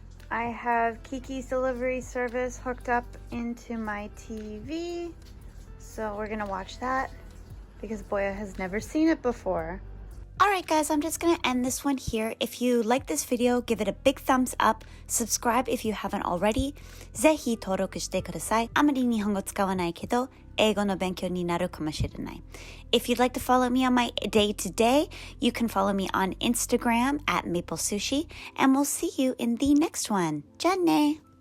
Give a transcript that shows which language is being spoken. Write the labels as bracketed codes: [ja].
[en] I have Kiki's delivery service hooked up into my TV. So we're gonna watch that because Boya has never seen it before. Alright guys, I'm just gonna end this one here. If you like this video, give it a big thumbs up. Subscribe if you haven't already. [ja] ぜひ登録してください。あまり日本語使わないけど、英語の勉強になるかもしれない。 [en] If you'd like to follow me on my day-to-day, you can follow me on Instagram at Maple Sushi, and we'll see you in the next one. [ja] じゃあね。